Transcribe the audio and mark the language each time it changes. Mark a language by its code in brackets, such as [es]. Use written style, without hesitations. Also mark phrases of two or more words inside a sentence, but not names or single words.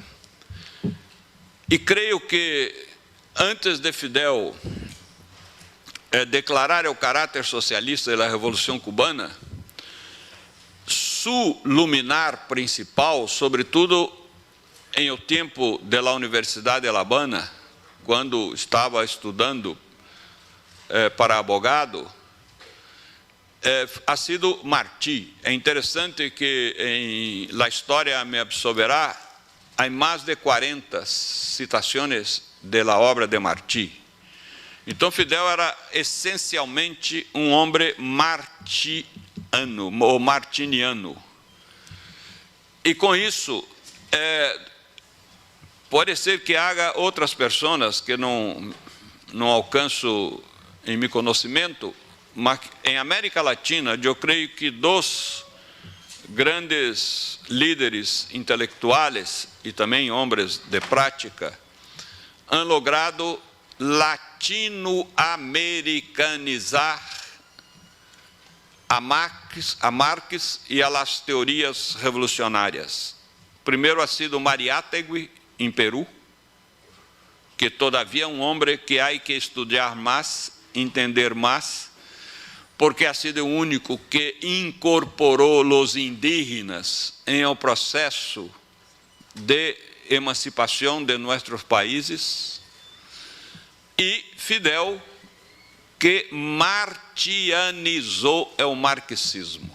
[pt] E creio que antes de Fidel declarar o caráter socialista da Revolução Cubana, seu luminar principal, sobretudo em o tempo da Universidade de La Habana, quando estava estudando para abogado, [es] ha sido [pt] Martí. É interessante que em La História me absolverá, há mais de 40 citações da obra de Martí. Então, Fidel era essencialmente um homem martiano, ou martiniano. E com isso, pode ser que haja outras pessoas que não alcanço em meu conhecimento, mas em América Latina, eu creio que 2 grandes líderes intelectuais e também homens de prática [es] han logrado [pt] latino-americanizar a Marx e a las teorias revolucionárias. Primeiro [es] ha sido [pt] Mariátegui, em Peru, que todavia é um homem que há que estudar mais, entender mais, porque [es] ha sido [pt] o único que incorporou os indígenas em o processo de emancipação de nossos países, e Fidel, que martianizou o marxismo.